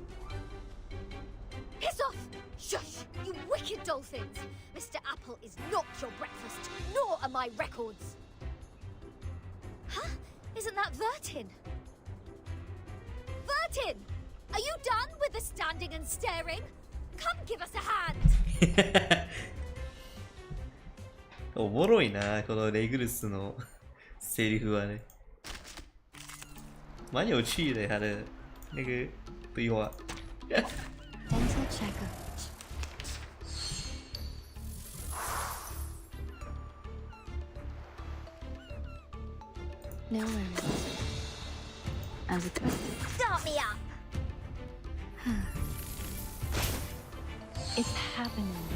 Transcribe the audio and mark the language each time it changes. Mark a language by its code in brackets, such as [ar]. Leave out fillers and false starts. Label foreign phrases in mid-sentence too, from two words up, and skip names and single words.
[en] Piss off! Shush! You wicked dolphins! Mr. Apple is not your breakfast, nor are my records. Huh? Isn't that Vertin? Vertin! Are you done with the standing and staring? Come give us a hand! [ja] おもろいな、このレグルスのセリフはね。 [zh] 蛮有趣的，他的那个对话。 Dental checker. No worries. As expected. Start me up! It's happening.